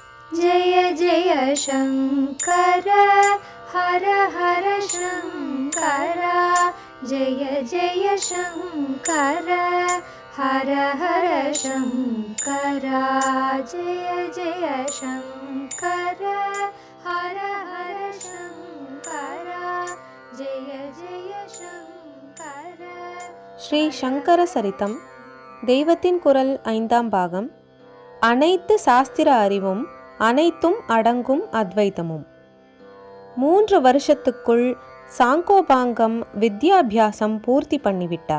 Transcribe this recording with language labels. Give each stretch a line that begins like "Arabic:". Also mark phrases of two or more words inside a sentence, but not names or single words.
Sanskrit: जय जय शङ्कर हर हर शङ्कर जय जय शङ्कर हर हर शङ्कर जय जय शङ्कर हर हर शङ्कर जय जय शङ्कर.
Tamil: ஸ்ரீ சங்கர சரிதம் தெய்வத்தின் குரல் 5ஆம் பாகம். அனைத்து சாஸ்திர அறிவும் அனைத்தும் அடங்கும் அத்வைதமும். 3 வருஷத்துக்குள் சாங்கோபாங்கம் வித்யாபியாசம் பூர்த்தி பண்ணிவிட்டார்.